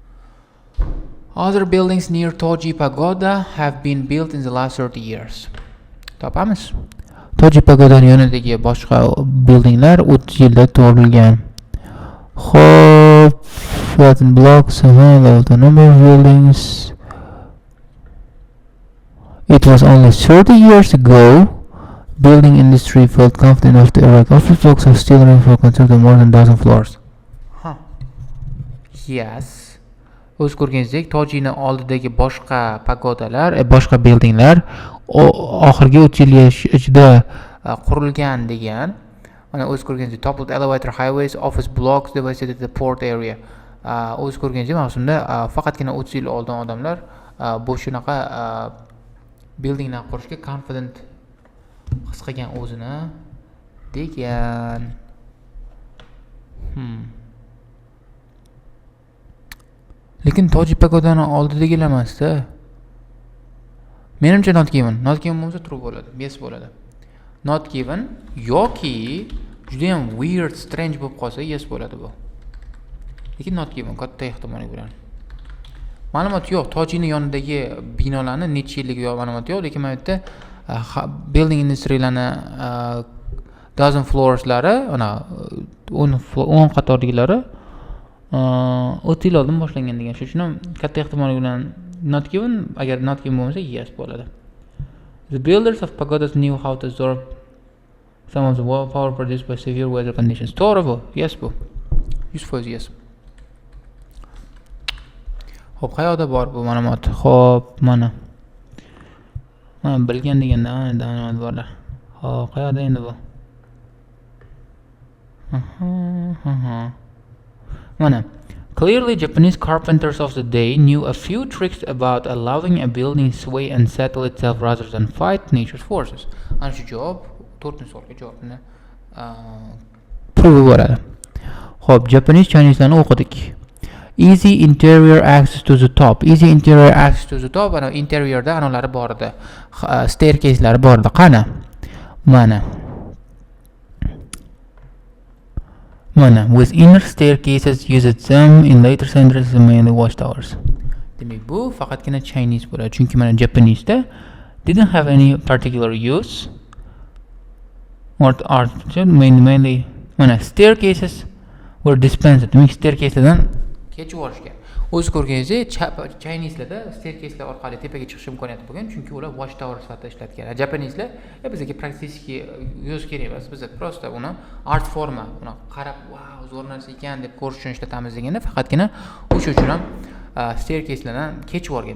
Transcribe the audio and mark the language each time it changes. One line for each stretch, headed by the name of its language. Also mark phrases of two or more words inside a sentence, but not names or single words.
English: Other buildings near Toji Pagoda have been built in the last 30 years.
Uzbek: topamiz. Toji pagodaning yonidagi boshqa buildinglar 30 yilda qurilgan. Xo'p,
English: flattened blocks, the number of buildings. It was only 30 years ago. Building industry felt confident enough to erect office blocks of steel roof for constructing more than 1,000 floors. Huh. Yes.
Uzbek: O'z ko'rganingizdek, Tojini oldidagi boshqa pagodalar, boshqa buildinglar oxirgi 30 yil ichida qurilgan degan. Mana o'z ko'rganingizdek,
English: toppled elevator highways, office blocks devastated the port area.
Uzbek: O'z ko'rganingizdek, mavsumda faqatgina 30 yil oldin odamlar bu shunaqa buildinglar qurishga confident his qilgan o'zini degan. Lekin Toji pagodani oldidagilar emasda. Menimcha
English: not given. Not given
Uzbek: bo'lsa true bo'ladi, yes bo'ladi.
English: Not given
Uzbek: yoki juda ham
English: weird, strange
Uzbek: bo'lib qolsa yes bo'ladi bu. Lekin
English: not given
Uzbek: katta ehtimol bilan. Ma'lumot yo'q, Tojini yonidagi binolarni necha yilligi yo'q ma'lumot yo'q, lekin mana bu yerda
English: building industrylarni dozen floorslari,
Uzbek: ana 10 qatorligilari 30 yil oldin boshlangan degan. Shuning uchun ham katta ehtimol bilan
English: not given,
Uzbek: agar
English: not given
Uzbek: bo'lmasa yes bo'ladi.
English: The builders of pagodas knew how to absorb some of the power produced by severe weather conditions.
Uzbek: To'g'ri bu, yes bu. 100% yes. Xo'p, qayerda bor bu ma'lumot? Xo'p, mana bilgan deganda ma'lumot borlar. Xo'p, qayerda endi bu?
English: Mana clearly Japanese carpenters of the day knew a few tricks about allowing a building sway and settle itself rather than fight nature's forces.
Uzbek: Ana shu javob 4-savolga javobni prove bo'ladi. Xo'p,
English: Japanese Chineselarni
Uzbek: o'qidik.
English: Easy interior access to the top. Easy interior access to the top.
Uzbek: Ana interiorda analari bor edi. Staircase'lar bor edi. Qani?
English: Mana with inner staircases used them in later centuries mainly watchtowers.
Uzbek: Demak bu faqatgina Chinese bo'ladi. Chunki mana
English: Japanese da didn't have any particular use. Or mainly mana staircases were dispensed.
Uzbek: Demak staircase'dan kechib olishgan. O'z ko'rganingizdek, Chinese'larda staircase'lar orqali tepaga chiqish imkoniyati bo'lgan, chunki ular watchtower sifatida ishlatgan. Japanese'lar bizga praktически yo'z kerak emas, biz просто uni art forma, uni qarab, wow, zo'r narsa ekan deb ko'rish uchun ishlatamiz deganda faqatgina o'sha uchun ham staircase'lardan kechib olgan.